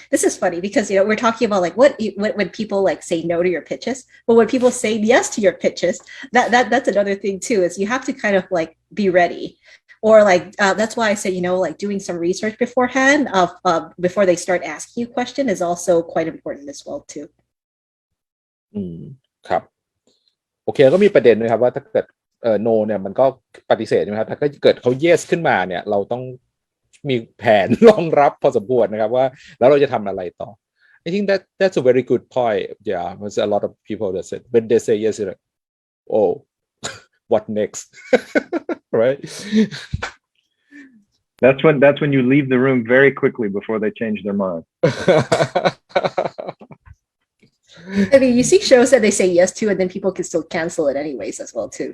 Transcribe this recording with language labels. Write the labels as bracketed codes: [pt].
[en] This is funny because we're talking about like when people like say no to your pitches, but when people say yes to your pitches, that's another thing too. Is you have to kind of like be ready, or like that's why I say like doing some research beforehand before they start asking you question is also quite important as well too. [th] ครับโอเคก็มีประเด็นด้วยครับว่าถ้าเกิดno เนี่ยมันก็ปฏิเสธใช่ไหมครับถ้าเกิดเขา yes ขึ้นมาเนี่ยเราต้องมีแผนรองรับพอสมควรนะครับว่าแล้วเราจะทำอะไรต่อ [en] I think that's a very good point. Yeah, there's a lot of people that said when they say yes, like, oh, what next, right? That's when you leave the room very quickly before they change their mind. I mean, you see shows that they say yes to, and then people can still cancel it anyways as well too.